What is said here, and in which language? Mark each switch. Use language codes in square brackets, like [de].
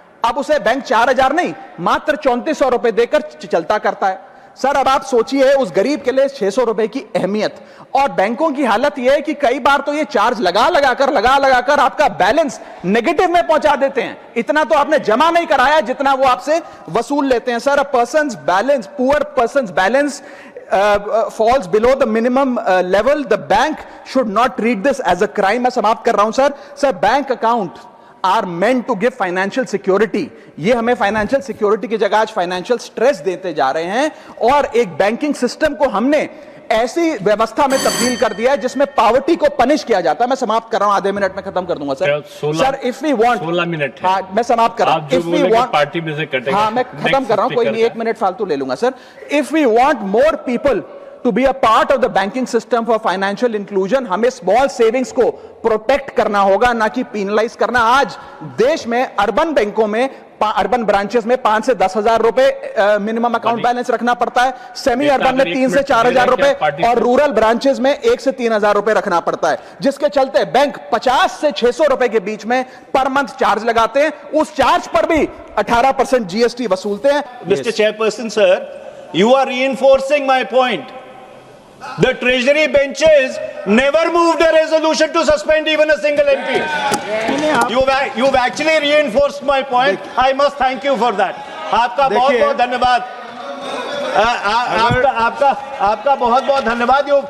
[hi] अब उसे बैंक 4,000 नहीं, मात्र 3,400 रुपए देकर चलता करता है। सर, अब आप सोचिए उस गरीब के लिए 600 रुपए की अहमियत। और बैंकों की हालत यह है कि कई बार तो ये चार्ज लगा लगाकर आपका बैलेंस नेगेटिव में पहुंचा देते हैं। इतना तो आपने जमा नहीं कराया जितना वो आपसे वसूल लेते हैं। [en] Sir, a person's balance, poor person's balance falls below the minimum level, the bank should not treat this as a crime। [hi] मैं समाप्त कर रहा हूं sir. [en] Sir, bank account are meant to give financial security. [hi] ये हमें financial security की जगह आज फाइनेंशियल स्ट्रेस देते जा रहे हैं, और एक बैंकिंग सिस्टम को हमने ऐसी व्यवस्था में तब्दील कर दिया है जिसमें पॉवर्टी को पनिश किया जाता है। मैं समाप्त कर रहा हूं, आधे मिनट में खत्म कर दूंगा sir. [en] sir, if we want [hi] 16 minute है। हाँ, मैं समाप्त कर रहा हूं। [en] if we want [hi] पार्टी में से कटेगा। हाँ, मैं खत्म कर रहा हूं, कोई नहीं, 1 मिनट फालतू ले लूंगा sir. [en] if we want more people to be a part of the banking system for financial inclusion, [hi] हमें स्मॉल सेविंग्स को प्रोटेक्ट करना होगा, ना कि पीनलाइज करना। आज देश में अर्बन बैंकों में, अर्बन ब्रांचेस में 5 से 10,000 रुपए मिनिमम अकाउंट बैलेंस रखना पड़ता है, सेमी अर्बन में 3 से 4,000 रुपए, और रूरल ब्रांचेस में 1 से 3,000 रुपए रखना पड़ता है, जिसके चलते बैंक 50 से 600 रुपए के बीच में पर मंथ चार्ज लगाते हैं। उस चार्ज पर भी 18% जीएसटी वसूलते हैं। [en] Mr. Chairperson, sir, you are reinforcing my point. The treasury benches never moved a resolution to suspend even a single MP. You've actually reinforced my point. I must thank you for that. [hi] आपका बहुत बहुत धन्यवाद। आपका बहुत बहुत धन्यवाद।